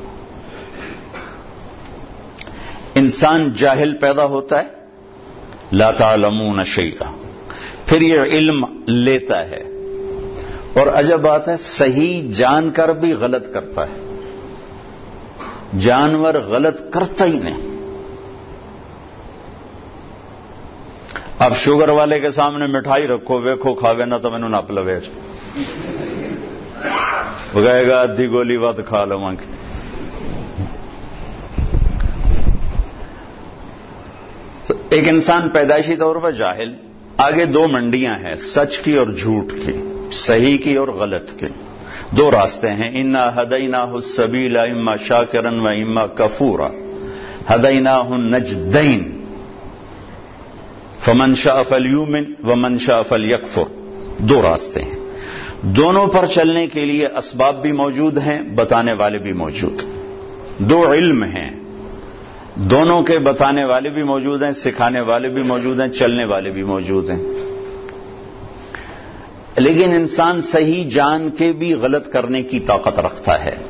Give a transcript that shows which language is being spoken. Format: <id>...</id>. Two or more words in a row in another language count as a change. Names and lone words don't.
<ur>انسان جاہل پیدا ہوتا ہے،</ur> <ar>لا تعلمون شیئا،</ar> <ur>پھر یہ علم لیتا ہے، اور عجب بات ہے صحیح جان کر بھی غلط کرتا ہے، جانور غلط کرتا ہی نہیں۔ اب شوگر والے کے سامنے مٹھائی رکھو،</ur> <pa>ویکھو کھاوے نہ تو مینوں نپ لوے،</pa> <ur>وہ کہے گا</ur> <pa>ادھی گولی ود کھا لواں گی۔</pa> <ur>تو ایک انسان پیدائشی طور پر جاہل، آگے دو منڈیاں ہیں، سچ کی اور جھوٹ کی، صحیح کی اور غلط کی، دو راستے ہیں۔</ur> <ar>انا ہدیناہ السبیل اما شاکرا و اما کفورا ہدیناہ النجدین فمن شاء فلیؤمن ومن شاء فلیکفر،</ar> <ur>دو راستے ہیں، دونوں پر چلنے کے لیے اسباب بھی موجود ہیں، بتانے والے بھی موجود ہیں، دو علم ہیں، دونوں کے بتانے والے بھی موجود ہیں، سکھانے والے بھی موجود ہیں، چلنے والے بھی موجود ہیں، لیکن انسان صحیح جان کے بھی غلط کرنے کی طاقت رکھتا ہے۔</ur>